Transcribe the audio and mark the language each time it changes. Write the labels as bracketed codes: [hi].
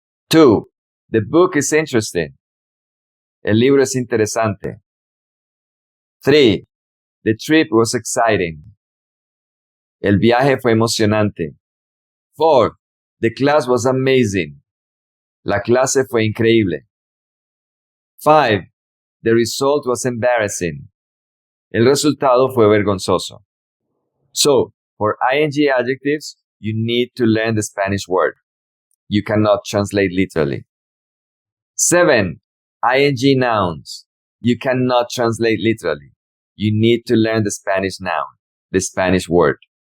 [en] 2, the book is interesting. [es] El libro es interesante. [en] 3, the trip was exciting. [es] El viaje fue emocionante. [en] 4, the class was amazing. [es] La clase fue increíble. [en] 5, the result was embarrassing. [es] El resultado fue vergonzoso. [en] So, for ing adjectives, you need to learn the Spanish word. You cannot translate literally. 7, ing nouns. You cannot translate literally. You need to learn the Spanish noun, the Spanish word.